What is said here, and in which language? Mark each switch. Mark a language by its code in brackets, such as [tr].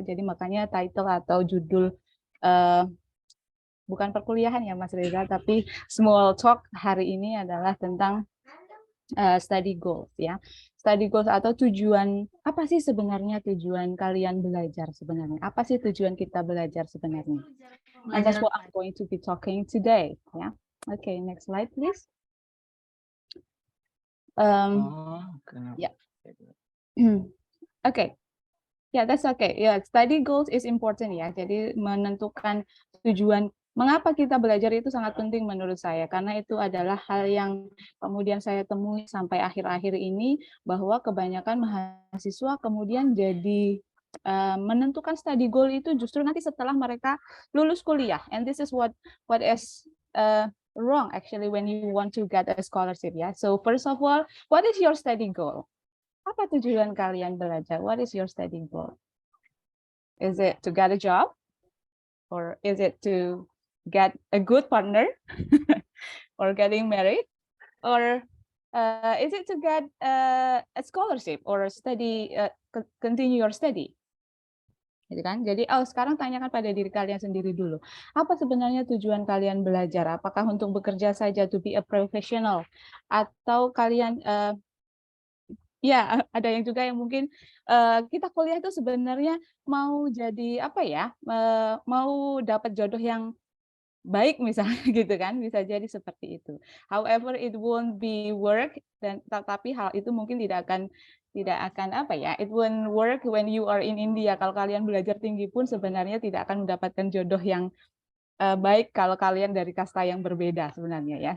[id] Jadi makanya title atau judul bukan perkuliahan ya Mas Reza, tapi [en] small talk [id] hari ini adalah tentang study goals ya. Study goals atau tujuan, apa sih sebenarnya tujuan kalian belajar sebenarnya? Apa sih tujuan kita belajar sebenarnya? [en] And that's what I'm going to be talking today ya. Okay, next slide please. Yeah. Okay. Yeah, that's okay. Yeah, study goals is important ya. [id] Jadi menentukan tujuan mengapa kita belajar itu sangat penting menurut saya, karena itu adalah hal yang kemudian saya temui sampai akhir-akhir ini, bahwa kebanyakan mahasiswa kemudian jadi menentukan study goal itu justru nanti setelah mereka lulus kuliah. [en] And this is what is wrong actually when you want to get a scholarship ya. So first of all, what is your study goal? [id] Apa tujuan kalian belajar? [en] What is your study goal? Is it to get a job? Or is it to get a good partner? Or getting married? Or is it to get a scholarship or study, continue your study? [id] Gitu kan? Jadi sekarang tanyakan pada diri kalian sendiri dulu. Apa sebenarnya tujuan kalian belajar? Apakah untuk bekerja saja, [en] to be a professional? [id] Atau kalian ya, ada yang juga yang mungkin kita kuliah itu sebenarnya mau jadi apa ya? Mau dapat jodoh yang baik misalnya gitu kan, bisa jadi seperti itu. [en] However, it won't be work, [id] dan tetapi hal itu mungkin tidak akan apa ya? [en] It won't work when you are in India. [id] Kalau kalian belajar tinggi pun sebenarnya tidak akan mendapatkan jodoh yang baik kalau kalian dari kasta yang berbeda sebenarnya ya.